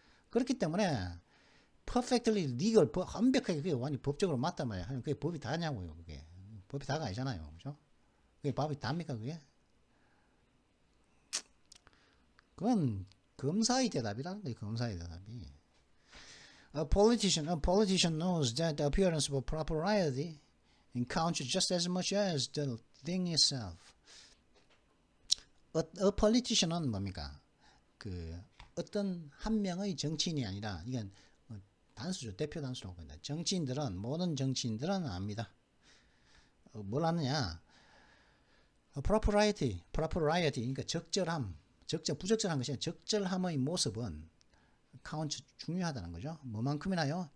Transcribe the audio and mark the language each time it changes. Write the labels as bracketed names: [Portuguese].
[Korean] 그렇기 때문에 [English] perfectly legal, [Korean] 완벽하게 그게 완전 법적으로 맞단 말이야. 그게 법이 다냐고요, 그게. 법이 다가 아니잖아요, 그죠? 그게 법이 답니까, 그게? 그건 검사의 대답이라는 거예요, 검사의 대답이. [English] A politician knows that the appearance of propriety counts just as much as the thing itself. [Korean] A politician은 뭡니까? 그 어떤 한 명의 정치인이 아니라 이건 단수죠. 대표 단수라고 합니다. 정치인들은 모든 정치인들은 압니다. 뭘 아느냐? propriety 그러니까 적절함, 부적절한 것이 아니라 적절함의 모습은 count 중요하다는 거죠. 뭐만큼이나요?